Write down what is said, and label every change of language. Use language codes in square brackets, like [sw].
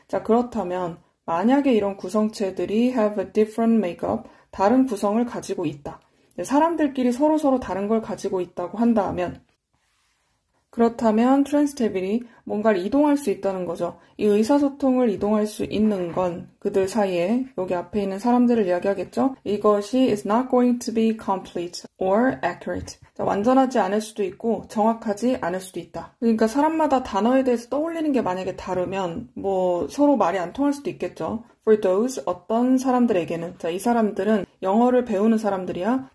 [ko] 자, 그렇다면 만약에 이런 구성체들이 [en] have a different makeup, [ko] 다른 구성을 가지고 있다. 사람들끼리 서로 다른 걸 가지고 있다고 한다면 그렇다면 트랜스테빌이 뭔가를 이동할 수 있다는 거죠. 이 의사소통을 이동할 수 있는 건 그들 사이에 여기 앞에 있는 사람들을 이야기하겠죠. 이것이 [en] is not going to be complete or accurate. [ko] 자, 완전하지 않을 수도 있고 정확하지 않을 수도 있다. 그러니까 사람마다 단어에 대해서 떠올리는 게 만약에 다르면 뭐 서로 말이 안 통할 수도 있겠죠. [en] For those, [ko] 어떤 사람들에게는 자, 이 사람들은 영어를 배우는 사람들이야.